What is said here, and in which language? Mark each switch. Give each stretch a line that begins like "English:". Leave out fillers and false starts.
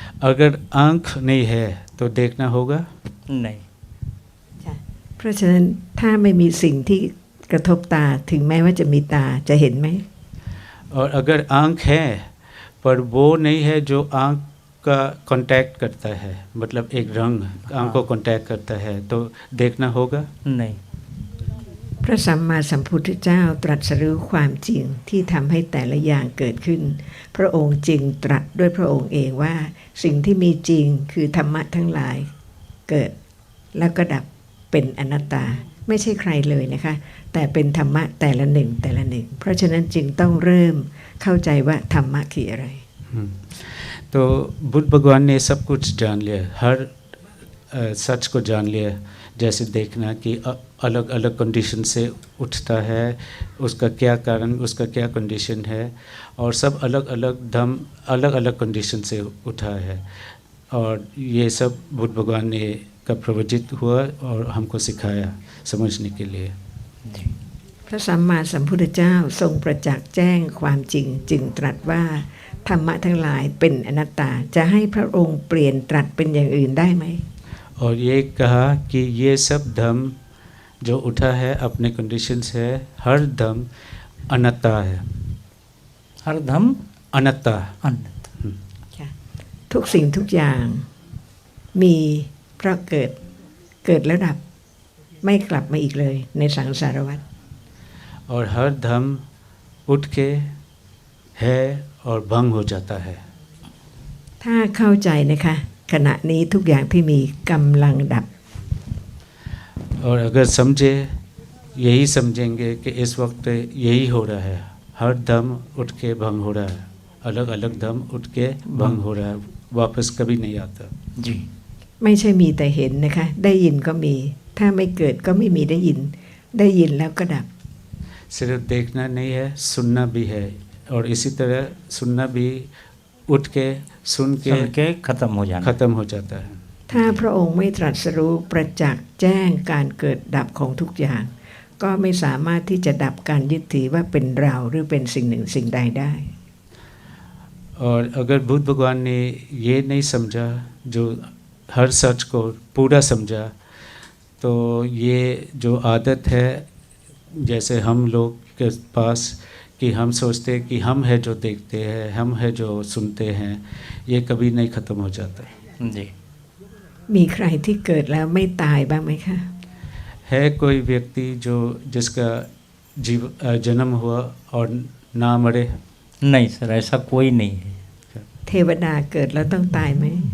Hindi: अगर आंख नहीं है तो देखना होगा? नहीं.
Thai: เพราะฉะนั้นถ้าไม่มีสิ่งที่กระทบตาถึงแม้ว่าจะมีตาจะเห็นไหม
Hindi: और अगर आंख है पर वो नहीं है जो आंख का कांटेक्ट करता है, मतलब एक रंग आंख को कांटेक्ट करता है, तो देखना होगा? नहीं.
Thai: พระสัมมาสัมพุทธเจ้าตรัสรู้ความจริงที่ทำให้แต่ละอย่างเกิดขึ้นพระองค์จึงตรัสด้วยพระองค์เองว่าสิ่งที่มีจริงคือธรรมะทั้งหลายเกิดแล้วก็ดับเป็นอนัตตาไม่ใช่ใครเลยนะคะแต่เป็นธรรมะแต่ละหนึ่งแต่ละหนึ่งเพราะฉะนั้นจึงต้องเริ่มเข้าใจว่าธรรมะคืออะไร
Hindi: तो बुद्ध भगवान ने सब कुछ जान लिया, हर सच को जान लिया. जैसे देखना कि अलग अलग कंडीशन से उठता है, उसका क्या कारण, उसका क्या कंडीशन है, और सब अलग अलग धम अलग अलग कंडीशन से उठा है. और ये सब बुद्ध भगवान ने का प्रवचित हुआ और हमको सिखाया समझने के लिए.
Thai: พระสัมมาสัมพุทธเจ้าทรงประจักษ์แจ้งความจริงจึงตรัสว่าธรรมะทั้งหลายเป็นอนัตตาจะให้พระองค์เปลี่ยนตรัสเป็นอย่างอื่นได้ไหม
Hindi: और ये कहा कि ये सब धम जो उठा है अपने कंडीशन से, हर धम अनत्ता है. हर धम अनत्ता. अनंत.
Thai: ทุกสิ่งทุกอย่างมีเพราะเกิดแล้วดับไม่กลับมาอีกเลยในสังสารวัฏ
Hindi: और हर धम उठ के है और भंग हो जाता है.
Thai: ถ้าเข้าใจนะคะขณะนี้ทุกอย่างที่มีกำลังดับ
Hindi: और अगर समझे, यही समझेंगे कि इस वक्त यही हो रहा है, हर धम उठ के भंग हो रहा है, अलग अलग धम उठ के भंग हो रहा है, वापस कभी नहीं आता. जी.
Thai: ไม่ใช่มีแต่เห็นนะคะได้ยินก็มีถ้าไม่เกิดก็ไม่มีได้ยินแล้วก็ดับ
Hindi: सिर्फ देखना नहीं है, सुनना भी है, और इसी तरह सुनना भी उठ के सुन के खत्म हो जाना. खत्म हो जाता है.
Thai: ถ้าพระองค์ไม่ตรัสรู้ประจักษ์แจ้งการเกิดดับของทุกอย่างก็ไม่สามารถที่จะดับการยึดถือว่าเป็นเราหรือเป็นสิ่งหนึ่งสิ่งใดได้
Hindi: और अगर बुद्ध भगवान ने ये नहीं समझा, जो हर सच को पूरा समझा, तो ये जो आदत है जैसे हम लोग के पास कि हम सोचते हैं कि हम है जो देखते हैं, हम है जो सुनते हैं, ये कभी नहीं ख़त्म हो जाता. जी.
Thai: มีใครที่เกิดแล้วไม่ตายบ้างไหมคะ
Hindi: है कोई व्यक्ति जो जिसका जन्म हुआ और ना मरे? नहीं सर, ऐसा कोई नहीं है.
Thai: เทวดาเกิดแล้วต้องตายไหม